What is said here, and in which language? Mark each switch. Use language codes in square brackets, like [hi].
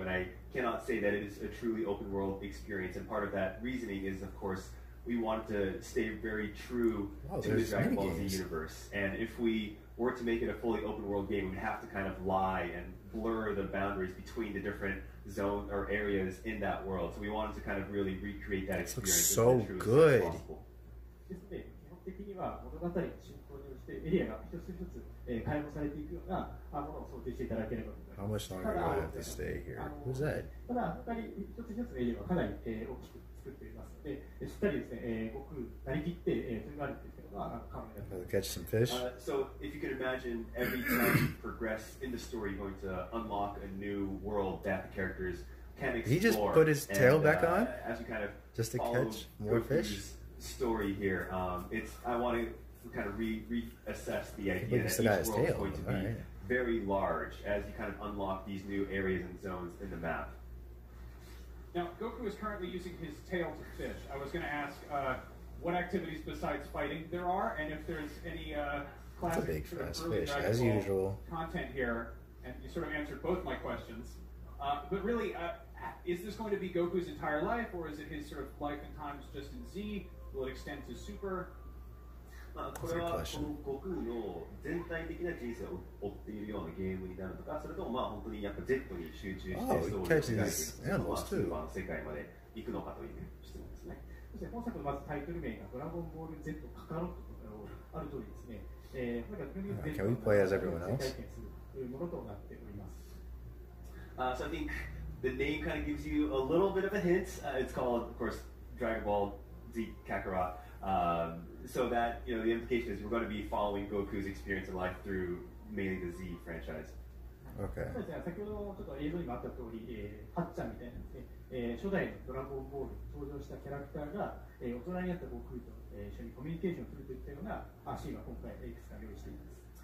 [en] And I cannot say that it is a truly open world experience. And part of that reasoning is, of course, we want to stay very true to the Dragon Ball Z universe. And if we were to make it a fully open world game, we'd have to kind of lie and blur the boundaries between the different zones or areas in that world. So we wanted to kind of really recreate that experience. This looks so good. [ja] ですので、基本的には物語の進行に応じてエリアが一つ一つ開放されていくようなものを想定していただければと思います。 [en] How much longer do I have to stay here? Who's that? [ja] ただ、他に一つ一つのエリアはかなり大きく作っていますので、しっかりですね、悟空なりきって飛び回るというのが可能になっています。 [en] Catch some fish. So if you can imagine, every time you progress in the story, you're going to unlock a new world that the characters can explore. He just put his tail back on? As we kind of just to catch more fish? Story here. I want to kind of reassess the idea that each world is going to be very large as you kind of unlock these new areas and zones in the map. Now, Goku is currently using his tail to fish. I was going to ask what activities besides fighting there are, and if there's any classic sort of early Dragon Ball content here. And you sort of answered both my questions. But really, is this going to be Goku's entire life, or is it his sort of life and times just in Z? Will it extend to Super? [ja] これはこの悟空の全体的な人生を追っているようなゲームになるのか、それとも本当にやっぱ Z に集中してストーリーを描いていくスーパーの世界まで行くのかという質問ですね。そして本作のまずタイトル名がドラゴンボール Z カカロットとある通りですね、 [en] Can we play as everyone else? [ja] 体験するというものとなっております。 [en] So I think the name kind of gives you a little bit of a hint. It's called, of course, Dragon Ball Z Kakarot. So that, the implication is we're going to be following Goku's experience in life through mainly the Z franchise. Okay. [ja] そうですね、先ほどちょっと映像にもあった通り、はっちゃんみたいなですね、初代のドラゴンボールに登場したキャラクターが、大人になった悟空と一緒にコミュニケーションするといったようなシーンは今回いくつか用意しています。